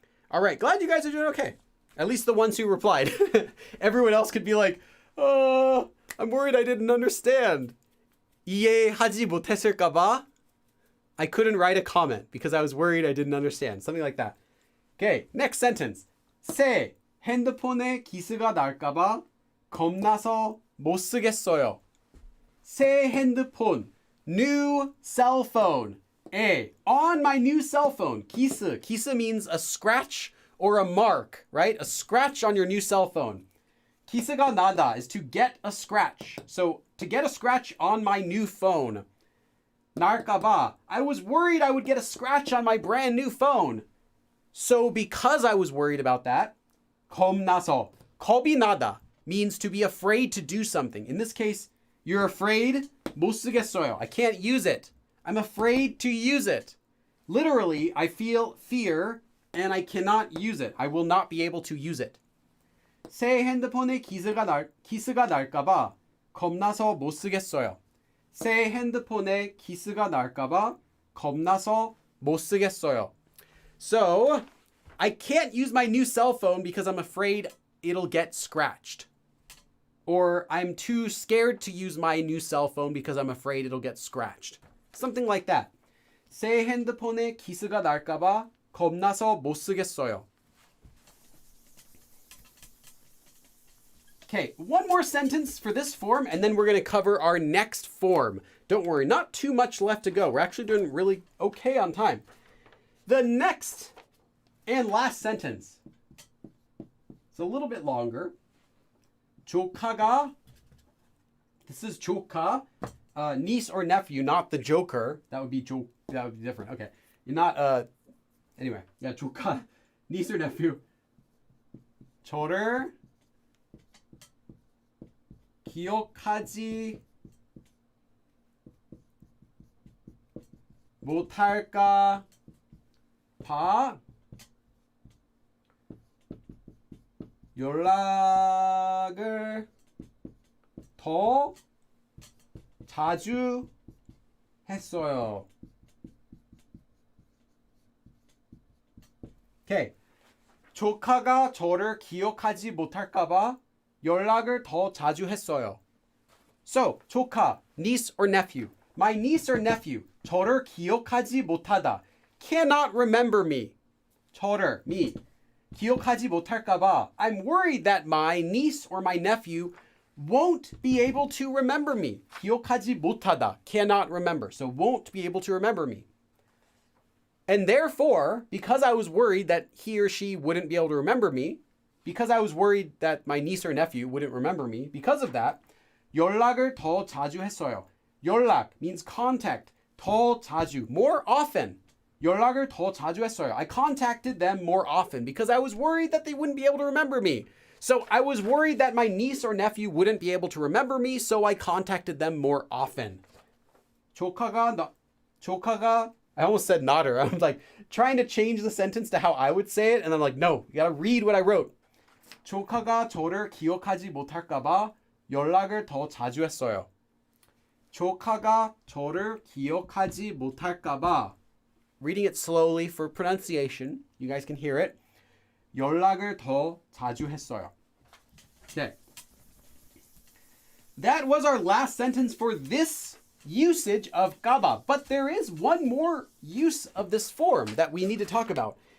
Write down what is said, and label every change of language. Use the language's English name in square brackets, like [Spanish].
[English] All right, glad you guys are doing okay. At least the ones who replied. Everyone else could be like, oh, I'm worried I didn't understand. [Korean] 이해하지 못했을까봐? [English] I couldn't write a comment because I was worried I didn't understand. Something like that. Okay, next sentence. [Korean] 새 핸드폰에 기스가 날까봐 겁나서 못 쓰겠어요. [English] 새 핸드폰, new cell phone. On my new cell phone. 기스. 기스 means a scratch or a mark, right? A scratch on your new cell phone. [Korean] 기스가 나다 [English] is to get a scratch. So to get a scratch on my new phone. [Korean] 날까봐. [English] I was worried I would get a scratch on my brand new phone. So because I was worried about that, [Korean] 겁나서. 겁이 나다 [English] means to be afraid to do something. In this case, you're afraid. [Korean] 못 쓰겠어요. [English] I can't use it. I'm afraid to use it. Literally, I feel fear and I cannot use it. I will not be able to use it. [Korean] 새 핸드폰에 기스가 날까봐 겁나서 못 쓰겠어요. 새 핸드폰에 기스가 날까봐 겁나서 못 쓰겠어요. [English] So, I can't use my new cell phone because I'm afraid it'll get scratched. Or I'm too scared to use my new cell phone because I'm afraid it'll get scratched. Something like that. [Korean] 새 핸드폰에 기스가 날까봐 겁나서 못 쓰겠어요. [English] Okay, one more sentence for this form, and then we're going to cover our next form. Don't worry, not too much left to go. We're actually doing really okay on time. The next and last sentence. It's a little bit longer. 조카가, this is 조카, niece or nephew, not the joker. That would be different. Okay, you're not, anyway, yeah, 조카, niece or nephew. [Korean] 저를 기억하지 못할까 봐 연락을 더 자주 했어요. [English] Okay. [Korean] 조카가 저를 기억하지 못할까 봐 연락을 더 자주 했어요. [English] So, 조카, niece or nephew. My niece or nephew, [Korean] 저를 기억하지 못하다. [English] Cannot remember me. 저를, me. [Korean] 기억하지 못할까 봐. [English] I'm worried that my niece or my nephew won't be able to remember me. [Korean] 기억하지 못하다. [English] Cannot remember. So, won't be able to remember me. And therefore, because I was worried that he or she wouldn't be able to remember me, because I was worried that my niece or nephew wouldn't remember me, because of that, [Korean] 연락을 더 자주 했어요. [English] 연락 means contact. [Korean] 더 자주, [English] more often. [Korean] 연락을 더 자주 했어요. [English] I contacted them more often because I was worried that they wouldn't be able to remember me. So I was worried that my niece or nephew wouldn't be able to remember me, so I contacted them more often. 조카가, I almost said nodder. I'm like trying to change the sentence to how I would say it, and I'm like, no, you gotta read what I wrote. [Korean] 조카가 저를 기억하지 못할까 봐 연락을 더 자주 했어요. 조카가 저를 기억하지 못할까 봐. [English] Reading it slowly for pronunciation. You guys can hear it. [Korean] 연락을 더 자주 했어요. [English] Okay. That was our last sentence for this usage of gaba. But there is one more use of this form that we need to talk about.